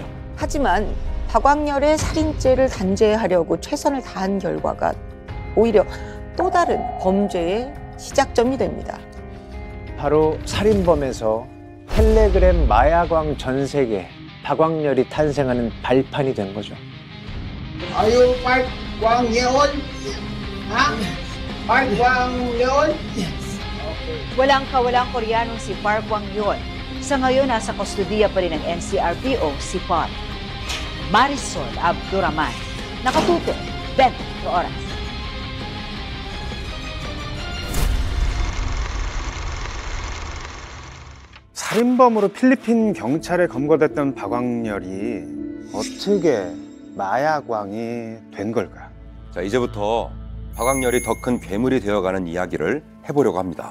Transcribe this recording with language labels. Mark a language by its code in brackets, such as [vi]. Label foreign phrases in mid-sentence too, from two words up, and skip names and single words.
[ko] 하지만 박광렬의 살인죄를 단죄하려고 최선을 다한 결과가 오히려 또 다른 범죄의 시작점이 됩니다. 바로 살인범에서 텔레그램 마야광 전 세계 박광렬이 탄생하는 발판이 된 거죠. [tl] Ayo, Park-Kwang-Yeon? Ha? Park-Kwang-Yeon? Walang Koreanong si Park Kwang-Yeon. Sa ngayon, nasa kustudiya pa rin ng NCRPO si Pot. Marisol Abduraman. Nakatuto, 20 oras. [ko] 살인범으로 필리핀 경찰에 검거됐던 박광렬이 어떻게 마야광이 된 걸까? 자, 이제부터 박광렬이 더 큰 괴물이 되어가는 이야기를 해보려고 합니다.